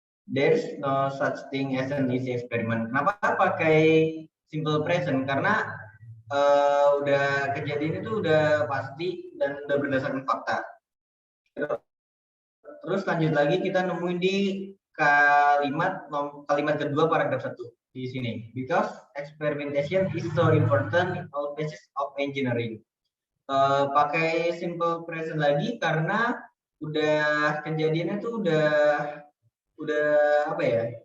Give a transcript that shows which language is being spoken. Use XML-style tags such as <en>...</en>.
<en>There's no such thing as an easy experiment.</en> <id>Kenapa pakai simple present? Karena udah kejadian itu udah pasti dan udah berdasarkan fakta. Terus lanjut lagi kita nemuin di kalimat kedua paragraf 1 di sini.</id> <en>Because experimentation is so important in all phases of engineering.</en> <id>Pakai simple present lagi karena udah kejadiannya tuh udah apa ya?</id>